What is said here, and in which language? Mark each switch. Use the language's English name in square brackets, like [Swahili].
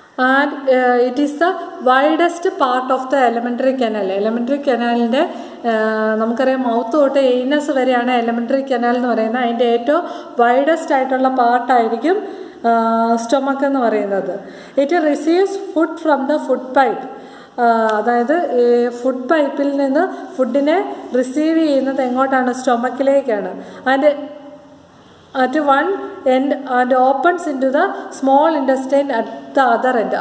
[English] And it is the widest part of the elementary canal. [Malayalam] Elementary കനാലിൻ്റെ നമുക്കറിയാം, mouth തൊട്ട് anus വരെയാണ് elementary canal എന്ന് പറയുന്നത്. അതിൻ്റെ ഏറ്റവും വൈഡസ്റ്റ് ആയിട്ടുള്ള പാർട്ടായിരിക്കും സ്റ്റൊമക്ക് എന്ന് പറയുന്നത്. [English] It receives food from the food pipe. [Malayalam] അതായത് ഫുഡ് പൈപ്പിൽ നിന്ന് ഫുഡിനെ റിസീവ് ചെയ്യുന്നത് എങ്ങോട്ടാണ്? സ്റ്റൊമക്കിലേക്കാണ്. [English] And at one end and opens into the small intestine at the other end.